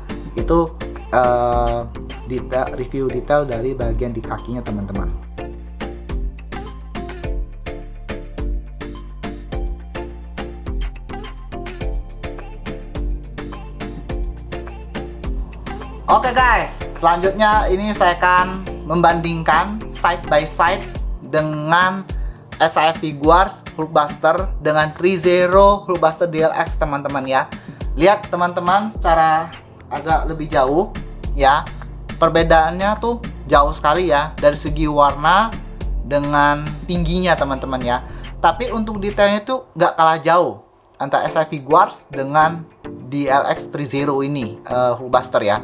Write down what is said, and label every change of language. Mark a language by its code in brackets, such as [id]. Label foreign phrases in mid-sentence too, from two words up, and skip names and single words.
[id] Itu review detail dari bagian di kakinya teman-teman. Oke guys, selanjutnya ini saya akan membandingkan [en] side by side [id] dengan SIF Figuarts Hulkbuster dengan Trizero Hulkbuster DLX teman-teman ya. Lihat teman-teman secara agak lebih jauh ya. Perbedaannya tuh jauh sekali ya dari segi warna dengan tingginya teman-teman ya. Tapi untuk detailnya tuh nggak kalah jauh antara SIV Guards dengan DLX Trizero ini Hulkbuster ya.